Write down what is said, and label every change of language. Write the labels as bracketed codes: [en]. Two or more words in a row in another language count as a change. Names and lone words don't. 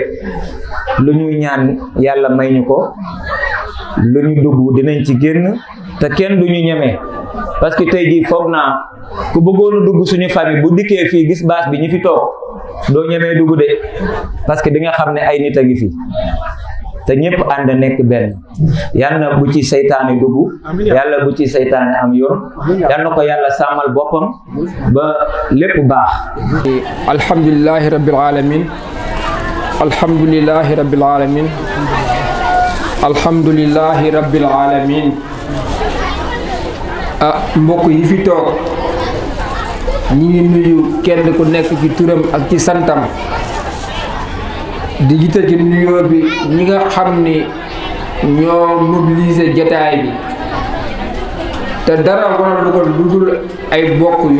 [wo] lu ñuy ñaan yàlla may ñu ko lu ñu dugg dinañ ci génn te kenn du ñu ñemee [fr] parce que [wo] tey jii foog naa ku bëggoon a dugg suñu famille bu dikkee fii gis baas bi ñi fi toog doo ñemee dugg de [fr] parce que [wo] di nga xam ne ay nit a ngi fi te ñëpp ànd nekk benn yàlla bu ci seytaane dugg yàlla bu ci seytaane am yoon yàlla na ko yàlla sàmmal boppam ba lépp baax. [ar] الحمد لله رب العالمين الحمد لله رب العالمين الحمد لله رب العالمين [wo] mbokk yi fi toog ñi ngi nuyu kenn ku nekk ci turam ak ci santam di jiite ci nuyoo bi ñi nga xam ni ñoo mobiliser jotaay bi te dara waral ko lu dul ay bokk yu